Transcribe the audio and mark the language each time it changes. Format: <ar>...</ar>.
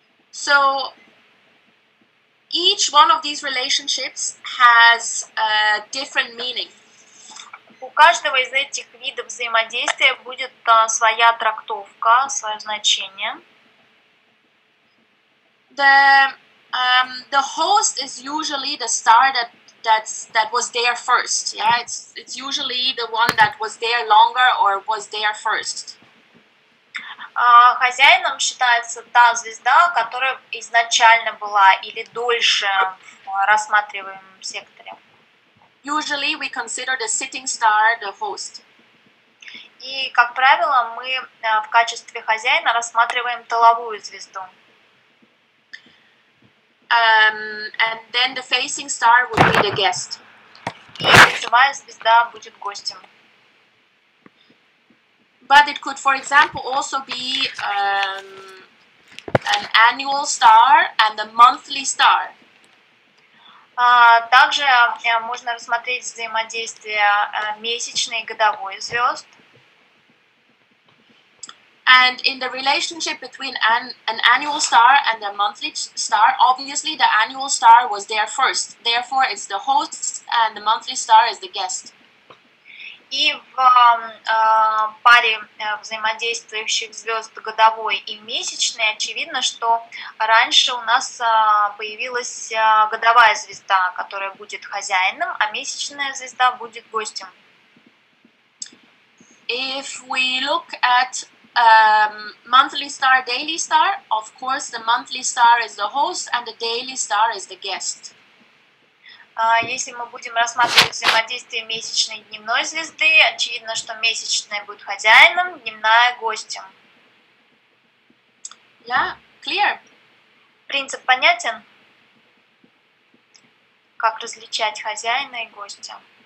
<en>So each one of these relationships has a different meaning.</en> <ru>У каждого из этих видов взаимодействия будет своя трактовка, свое значение.</ru> <en>The host is usually the star that was there first. Yeah, it's usually the one that was there longer or was there first.</en> <ru>Хозяином считается та звезда, которая изначально была или дольше в рассматриваемом секторе.</ru> <en>Usually we consider the sitting star the host.</en> <ru>И, как правило, мы в качестве хозяина рассматриваем тыловую звезду.</ru> <en>And then the facing star would be the guest.</en> <ru>И лицевая звезда будет гостем.</ru> <en>But it could, for example, also be an annual star and a monthly star.</en> <ru>Также можно рассмотреть взаимодействие месячной и годовой звезд.</ru> <en>And in the relationship between an annual star and a monthly star, obviously the annual star was there first. Therefore, it's the host and the monthly star is the guest.</en> <ru>И в паре взаимодействующих звезд годовой и месячной очевидно, что раньше у нас появилась годовая звезда, которая будет хозяином, а месячная звезда будет гостем.</ru> <en>If we look at monthly star, daily star, of course the monthly star is the host and the daily star is the guest.</en> <ru>Если мы будем рассматривать взаимодействие месячной и дневной звезды, очевидно, что месячная будет хозяином, дневная гостем.</ru> <en>Yeah, clear.</en> <ru>Принцип понятен? Как различать хозяина и гостя?</ru>